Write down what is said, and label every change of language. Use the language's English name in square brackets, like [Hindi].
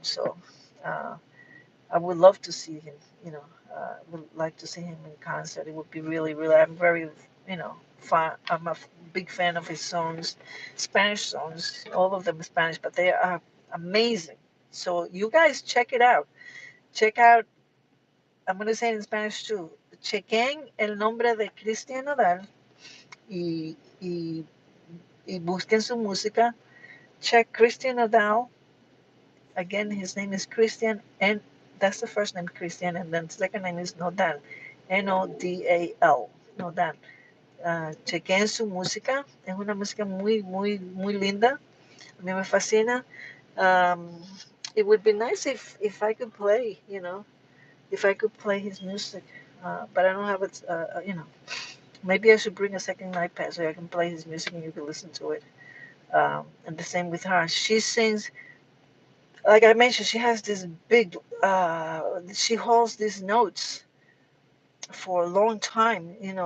[English] So uh, I would love to see him. Would like to see him in concert. It would be really, really. I'm very, fan. I'm a big fan of his songs, Spanish songs. All of them are Spanish, but they are amazing. So you guys check it out. Check out. I'm going to say it in Spanish too. [Spanish] Chequen el nombre de Cristian Nodal y, y, y busquen su música. [English] Check Cristian Nodal. Again, his name is Cristian, and that's the first name, Cristian, and then the second name is Nodal. [Spanish] Nodal. Nodal. Chequen su música. Es una música muy, muy, muy linda. A mí me fascina. [English] Um, it would be nice if I could play, if I could play his music. But I don't have it, maybe I should bring a second iPad so I can play his music and you can listen to it. And the same with her. She sings, like I mentioned, she has this big, she holds these notes for a long time.